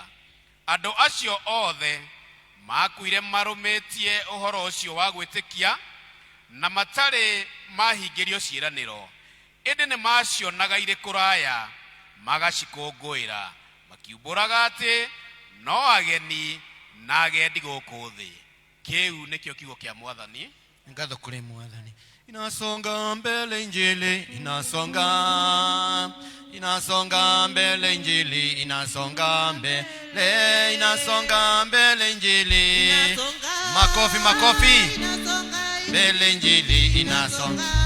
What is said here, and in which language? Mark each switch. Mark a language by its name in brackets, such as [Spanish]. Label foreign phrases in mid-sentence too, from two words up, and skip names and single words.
[Kikuyu] Andu acio othe makuire marumitie uhoro ucio wa gwitikia na matari mahingirio ciiraniro, indi ni macionaga iri kuraya magacikunguira, makiumburaga ati no ageni na agendi guku thi. Kiu nikio kiugo kia Mwathani. Ngatho kuri Mwathani. [Swahili] Inasonga mbele Injili, inasonga mbele Injili, inasonga mbele Injili. Makofi mbele Injili, inasonga